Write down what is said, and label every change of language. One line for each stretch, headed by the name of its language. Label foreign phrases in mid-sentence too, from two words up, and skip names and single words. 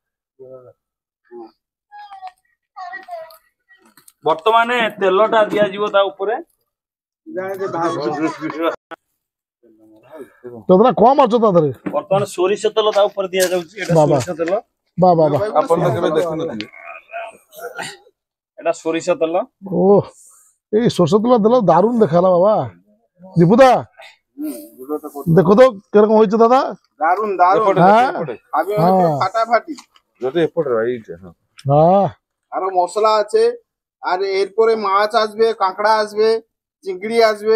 Odia: ବର୍ତ୍ତମାନେ ତେଲଟା ଦିଆଯିବ ତା ଉପରେ ତଦରା କମ ଅଛି ତା ଧରେ ବର୍ତ୍ତମାନ ସୋରିଷ ତେଲ ତା ଉପରେ ଦିଆଯାଉଛି ଏଟା ସୋରିଷ ତେଲ ବାବା ଆପଣ ତ କେବେ ଦେଖିନଥିବେ ଏଟା ସୋରିଷ ତେଲ
Bangla: ଓ এই সরষে তেল দিল দারুণ দেখালা বাবা দীপুদা দেখো তো কিরকম হয়েছে দাদা দারুণ দারুণ আগে ফাটাফাটি যদি এপড় রাইট হ্যাঁ আর মশলা আছে আর এরপরে মাছ আসবে কাঁকড়া আসবে চিংড়ি আসবে